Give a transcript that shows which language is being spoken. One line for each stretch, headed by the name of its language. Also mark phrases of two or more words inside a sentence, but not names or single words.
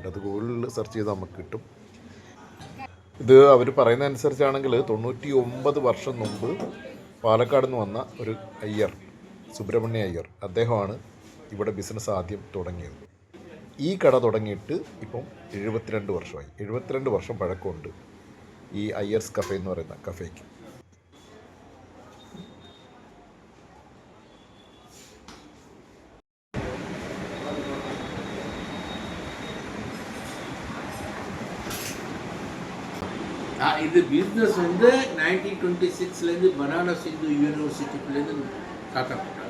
Malayalam: അത് ഗൂഗിളിൽ സെർച്ച് ചെയ്താൽ നമുക്ക് കിട്ടും. ഇത് അവർ പറയുന്ന അനുസരിച്ചാണെങ്കിൽ 99 വർഷം മുമ്പ് പാലക്കാട് നിന്ന് വന്ന ഒരു അയ്യർ, സുബ്രഹ്മണ്യ അയ്യർ, അദ്ദേഹമാണ് ഇവിടെ ബിസിനസ് ആദ്യം തുടങ്ങിയത്. ഈ കട തുടങ്ങിയിട്ട് ഇപ്പം 72 വർഷമായി. 72 വർഷം പഴക്കമുണ്ട് ഈ അയ്യർസ് കഫേ എന്ന് പറയുന്ന കഫേക്ക്.
Tamil: இது பிஸ்னஸ் வந்து 1926 பனாரஸ் இந்து யூனிவர்சிட்டிக்குள்ளேருந்து ஸ்டார்ட் பண்ணாங்க.